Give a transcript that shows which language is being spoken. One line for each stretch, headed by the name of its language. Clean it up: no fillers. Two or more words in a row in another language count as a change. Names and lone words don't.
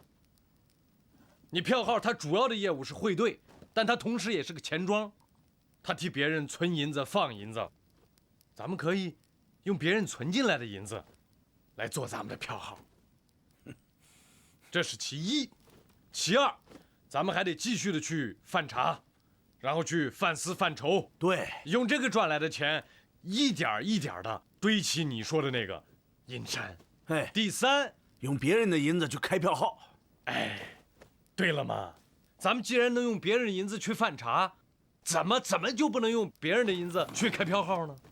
Chinese: 你票號它主要的業務是匯兌，但它同時也是個錢莊，它替別人存銀子放銀子。咱們可以用別人存進來的銀子來做咱們的票號，這是其一。其二， 咱们還得繼續的去犯茶，然後去犯私犯仇。對，用這個賺來的錢，一點一點的堆起你說的那個銀山。哎，第三，用別人的銀子去開票號。哎，對了嘛，咱們既然能用別人的銀子去犯茶，怎麼就不能用別人的銀子去開票號呢？